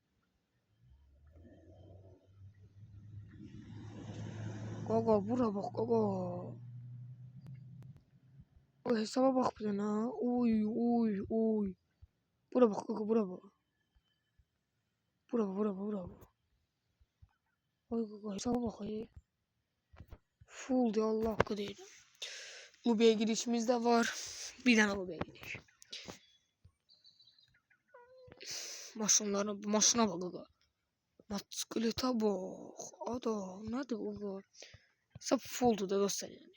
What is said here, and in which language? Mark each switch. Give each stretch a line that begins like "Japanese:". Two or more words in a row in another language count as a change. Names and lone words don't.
Azerbaijani: Qaqa bura bax qaqa. O hesaba bax bir dənə. Oy. Bura bax qaqa, bura bax. Ay qaqa hesaba bax ya.
Turkish: Full diye Allah hakkı değil. Lobiye girişimiz de var. Bir tane lobiye giriş. Maşına bak gaga. Maskelete bak. Ada nedir gaga? Hesap fulldu da dostlar yani.